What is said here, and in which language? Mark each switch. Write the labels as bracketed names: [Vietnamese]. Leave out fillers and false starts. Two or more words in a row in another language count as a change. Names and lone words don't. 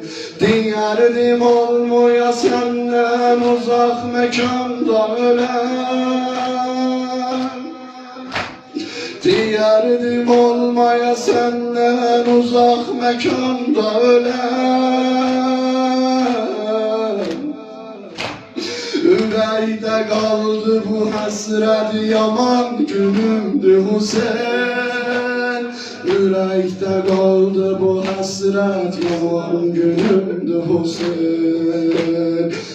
[Turkish] Diyerdim olmaya senden uzak mekanda ölen, diyerdim olmaya senden uzak mekanda ölen. [Azerbaijani] Ürəkdə qaldı bu həsrət yaman günümdü Hüseyin, ürəkdə qaldı bu həsrət yaman günümdü Hüseyin.